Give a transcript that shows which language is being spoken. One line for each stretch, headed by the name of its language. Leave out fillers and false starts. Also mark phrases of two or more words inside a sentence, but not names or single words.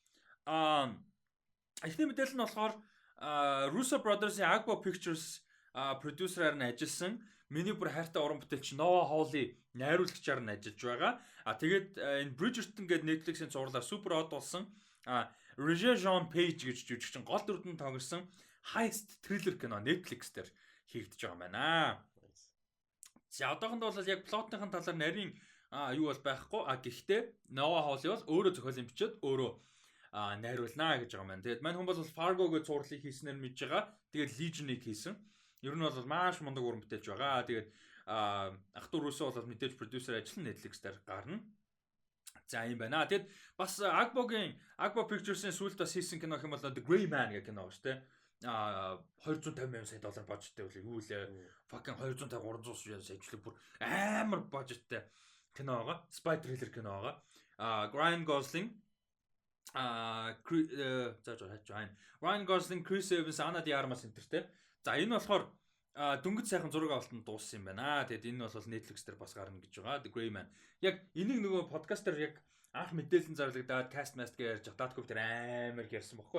Mongolian: Эхний мэдээлэл нь болохоор Russo Brothers-ийн Agbo Pictures продюсераар нь ажилласан миний бүр хайртай уран бүтээлч Noah Hawley найруулагчаар нь ажиллаж байгаа. Тэгээд энэ Bridgerton гэдэг Netflix-ийн зурлаар супер хот болсон Regé Jean Page гэж жүжигчин гол дүрдэн тоглосон
English: heist thriller
Mongolian: кино Netflix дээр хийгдэж байгаа юм байна. За одоохондоо бол яг плотныхын талаар нарийн юу бол байхгүй. Гэхдээ Noah Hawley бол өөрөө зохиолын бичээд өөрөө найруулнаа гэж байгаа юм байна. Тэгээд мань хүн бол Fargo гэж зурлыг хийснээр мэдж байгаа. Тэгээд Legion-ыг хийсэн. Ер нь бол маш мундаг уран бүтээлч байгаа. Тэгээд ах トゥ Russo бол мэдээж продюсер ажиллан Netflix дээр гарна. За юм байна. Тэгэд бас Agbo Pictures-ийн сүүлд бас хийсэн кино хэм бол The Gray Man гэх кино шүү дээ. 250 сая доллар бажеттай үл юу лээ. Fucking 250 300 сая бүр амар бажеттай кино байгаа.
English: Spy thriller
Mongolian: кино байгаа. Ryan Gosling Ryan Gosling, Chris Evans, Ana de Armas энтертэй. За энэ болохоор дөнгөж сайхан зураг авалтанд дууссан юм байна. Тэгэд энэ бол Netflix дээр бас гарна гэж байгаа. The Gray Man. Яг энийг нөгөө подкастер яг анх мэдээлэл зарлагдаад
English: cast mask
Mongolian: гэж ярьж Datkov дээр амар ярьсан баггүй.